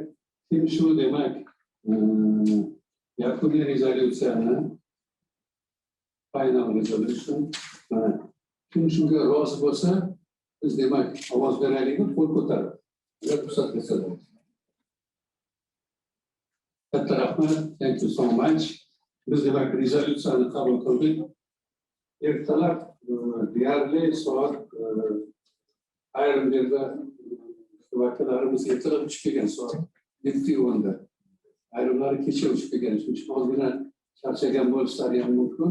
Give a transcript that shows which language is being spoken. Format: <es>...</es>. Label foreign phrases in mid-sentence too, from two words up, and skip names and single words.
<uz>Kim shu demak yakuniy rezolyutsiyani</uz> <en>final resolution.</en> <uz>Kim shunga rozi bo'lsa, biz demak ovoz beraylikmi, qo'l ko'tarib. Ruxsat bersalar. Katta rahmat.</uz> <en>Thank you so much.</en> <uz>Biz demak rezolyutsiyani qabul qildik. Ertalab deyarli soat ayrim yerda vakillarimiz ertalab uchib kelgan soat 7:10. Ayrimlari kecha uchib kelgan. Shuning uchun ozgina charchagan bo'lishlari ham mumkin.</uz>